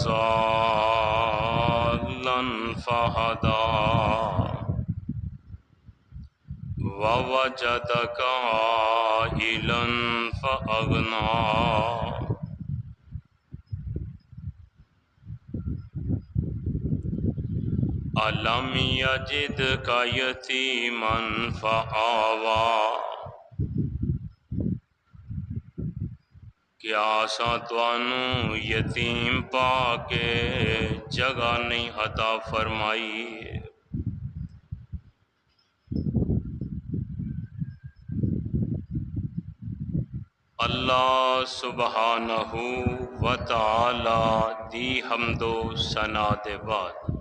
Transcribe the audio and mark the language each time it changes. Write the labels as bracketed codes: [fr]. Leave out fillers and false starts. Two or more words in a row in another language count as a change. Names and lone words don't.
[ar] ضالا فهدى ووجدك عائلا فأغنى ألم يجدك يتيما فآوى. [pa] کیا اساں تانوں یتیم پا کے جگہ نہیں عطا فرمائی. اللہ [ar] سبحانہ و تعالی [pa] دی حمد و ثنا دے بعد